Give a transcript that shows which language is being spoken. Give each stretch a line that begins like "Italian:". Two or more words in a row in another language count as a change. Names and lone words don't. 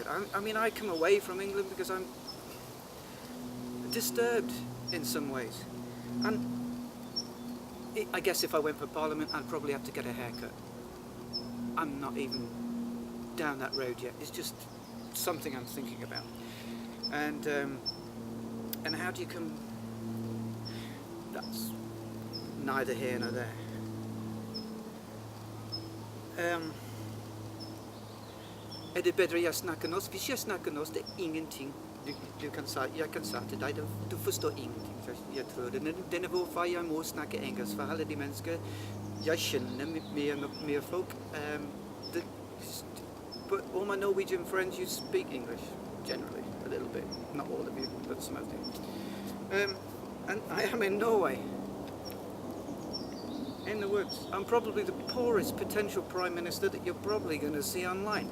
English: I mean, I come away from England because I'm disturbed in some ways, and I guess if I went for Parliament I'd probably have to get a haircut. I'm not even down that road yet. It's just something I'm thinking about. And how do you come? That's neither here nor there.
Norwegian: Det bedre jeg snakker norsk? Hvis jeg snakker norsk, det er ingenting. Jeg kan si til deg, du forstår ingenting. Jeg tror det er hvorfor jeg må snakke engelsk, for alle de mennesker jeg kjenner med folk.
English: But all my Norwegian friends, you speak English, generally, a little bit. Not all of you, but some of you. And I am in Norway, in the woods. I'm probably the poorest potential Prime Minister that you're probably going to see online.